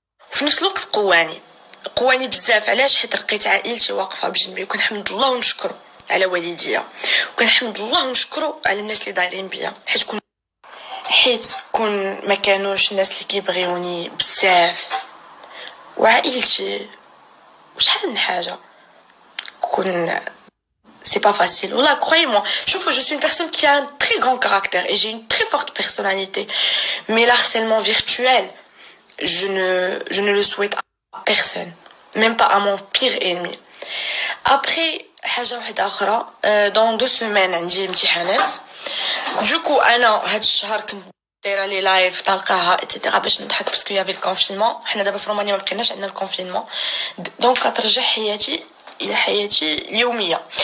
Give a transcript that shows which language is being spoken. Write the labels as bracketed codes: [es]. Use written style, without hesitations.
[ar] في نفس الوقت قواني بزاف. علاش؟ حيت لقيت عائلتي واقفه بجنبي وكنحمد الله ونشكر على والديا وكنحمد الله ونشكروا على الناس اللي دايرين بيا، حيت كون ما كانوش الناس اللي كيبغيوني بزاف وعائلتي وشحال من حاجه كون [fr] c'est pas facile. Voilà, croyez-moi. Je suis une personne qui a un très grand caractère et j'ai une très forte personnalité. Mais l'harcèlement virtuel, je ne le souhaite à personne. Même pas à mon pire ennemi. Après, [ar] حاجة واحدة أخرى. [fr] Dans 2 semaines [ar] عندي امتحانات. [fr] Du coup [ar] أنا هاد الشهر كنت دايره لي لايف تلقاها اتسيتيرا باش نضحك باسكو يافي الكونفينمون. حنا دابا في رومانيا ما بقيناش عندنا الكونفينمون، دونك كترجع حياتي الى حياتي اليوميه.